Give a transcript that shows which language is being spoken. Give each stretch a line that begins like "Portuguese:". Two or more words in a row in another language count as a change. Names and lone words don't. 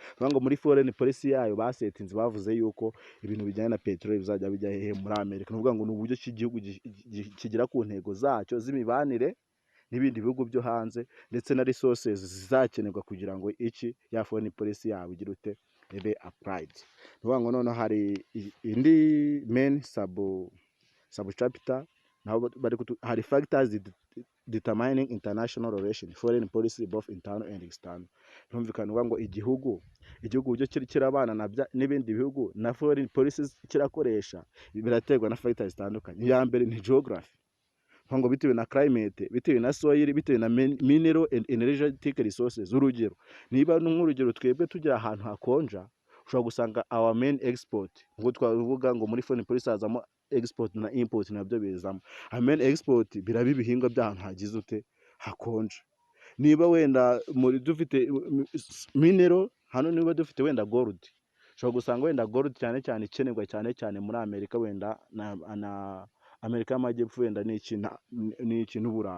Kinyarwanda: Vuga ngo muri
English: foreign policy
Kinyarwanda: yayo basetinze bavuze yuko ibintu bijyanye na peteroli bizajya bijya hehe muri Amerika. Nuvuga ngo n'uburyo cy'igihugu kigira ku ntego zacyo z'imibanire n'ibindi bihugu byo hanze, ndetse na resources zizakenerwa kugira ngo iki ya
English: foreign policy
Kinyarwanda: yabo igira ute ebe applied. Nuvuga ngo none hari indi
English: main sub chapter
Kinyarwanda: hari
English: factors determining international relations, foreign policy both internal and external.
Kinyarwanda: Birumvikana ngo igihugu uburyo kirabana n'ibindi bihugu na
English: foreign policies
Kinyarwanda: kirakoresha biraterwa na factors zitandukanye. Iya mbere ni geography, ngo bitewe na climate, bitewe na soil, bitewe na
English: mineral and energetic resources.
Kinyarwanda: Urugero, niba nk'urugero twebwe tujya ahantu hakonja, ushobora gusanga
English: our main export,
Kinyarwanda: ngo twavuga ngo muri
English: foreign policy
Kinyarwanda: hazamo export na import nabyo bizamo. Amen export biraba ibihingwa by'ahantu hagize ute hakonje. Niba wenda muri dufite mineral hano, niba dufite wenda gold, ushobora gusanga wenda gold cyane cyane ikenerwa cyane cyane muri Amerika, wenda na Amerika y'Amajyepfo wenda n'iki n'Uburayi.